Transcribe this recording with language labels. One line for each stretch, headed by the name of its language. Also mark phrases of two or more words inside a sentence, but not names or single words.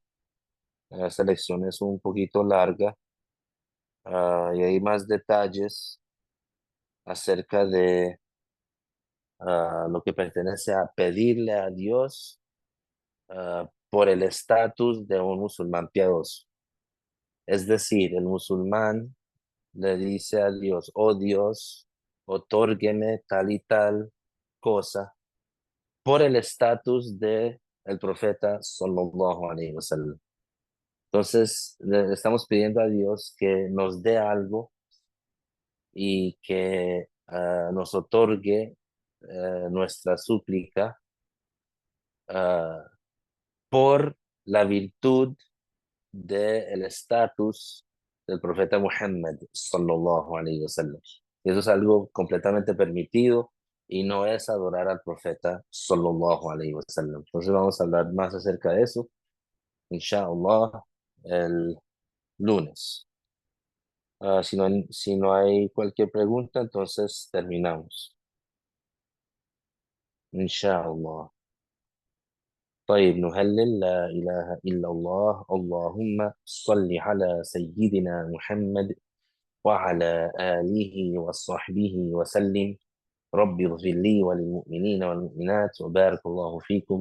Spanish: Esta lección es un poquito larga, y hay más detalles acerca de lo que pertenece a pedirle a Dios por el estatus de un musulmán piadoso. Es decir, el musulmán le dice a Dios, oh Dios, otórgueme tal y tal cosa por el estatus de el profeta
Arabic: صلى الله عليه وسلم.
Spanish: Entonces, le estamos pidiendo a Dios que nos dé algo y que nos otorgue nuestra súplica ah, por la virtud del estatus del profeta Muhammad
Arabic: صلى الله عليه وسلم.
Spanish: Y eso es algo completamente permitido y no es adorar al profeta
Arabic: صلى الله عليه وسلم.
Spanish: Entonces vamos a hablar más acerca de eso,
Arabic: إن شاء الله,
Spanish: el lunes. Si no hay cualquier pregunta, entonces terminamos.
Arabic: إن شاء الله. طيب نهلل لا إله إلا الله اللهم صل على سيدنا محمد وعلى آله وصحبه وسلم. رب اغفر لي وللمؤمنين والمؤمنات وبارك الله فيكم.